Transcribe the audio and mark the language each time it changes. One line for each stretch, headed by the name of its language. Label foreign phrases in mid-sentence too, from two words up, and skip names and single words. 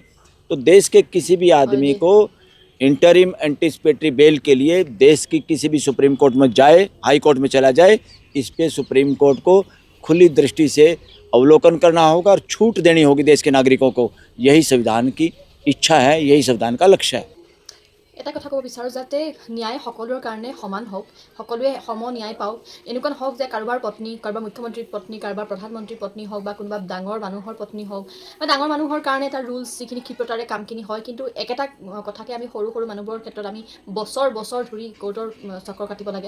Hindi: तो देश के किसी भी आदमी को
English: interim anticipatory bail
Hindi: के लिए देश की किसी भी सुप्रीम कोर्ट में जाए, हाई कोर्ट में चला जाए, इस पे सुप्रीम कोर्ट को खुली दृष्टि से अवलोकन करना होगा और छूट देनी होगी देश के नागरिकों को। यही संविधान की इच्छा है, यही संविधान का लक्ष्य है।
Assamese: এটা কথা ক'ব বিচাৰোঁ যাতে ন্যায় সকলোৰ কাৰণে সমান হওক, সকলোৱে সম ন্যায় পাওক। এনেকুৱা নহওক যে কাৰোবাৰ পত্নী, কাৰোবাৰ মুখ্যমন্ত্ৰীৰ পত্নী, কাৰোবাৰ প্ৰধানমন্ত্ৰীৰ পত্নী হওক বা কোনোবা ডাঙৰ মানুহৰ পত্নী হওক বা ডাঙৰ মানুহৰ কাৰণে এটা ৰুলছ যিখিনি ক্ষিপ্ৰতাৰে কামখিনি হয়, কিন্তু একেটা কথাকে আমি সৰু সৰু মানুহবোৰৰ ক্ষেত্ৰত আমি বছৰ বছৰ ধৰি কোৰ্টৰ চক্কৰ কাটিব লাগে।